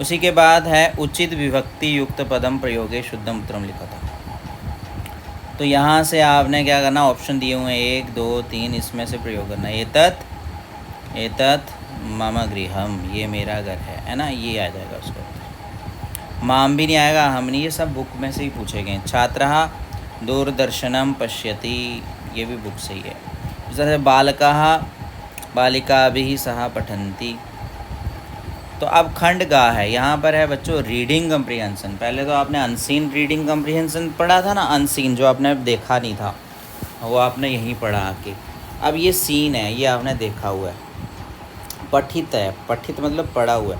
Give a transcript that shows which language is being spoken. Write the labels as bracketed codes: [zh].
[hi] उसी के बाद है [sa] उचित विभक्ति युक्त पदम प्रयोगे शुद्धम उत्तरम [hi] लिखा था, तो यहाँ से आपने क्या करना, ऑप्शन दिए हुए हैं 1 2 3, इसमें से प्रयोग करना है। [sa] एतत् एतत् मम गृहम, [hi] ये मेरा घर है ना, ये आ जाएगा उसको। माम भी नहीं आएगा, हम नहीं, ये सब बुक में से ही पूछे गए। [sa] छात्रः दूरदर्शनम पश्यति, [hi] ये भी बुक से ही है। इस तरह से [sa] बालकः बालिकाभिः सह पठन्ति। [hi] तो अब खंड गा है, यहाँ पर है बच्चों रीडिंग कम्प्रीहेंशन। पहले तो आपने अनसीन रीडिंग कम्प्रीहेंशन पढ़ा था ना, अनसीन जो आपने देखा नहीं था वो आपने यहीं पढ़ा आके। अब ये सीन है, ये आपने देखा हुआ है। पठित है, पठित मतलब पढ़ा हुआ है।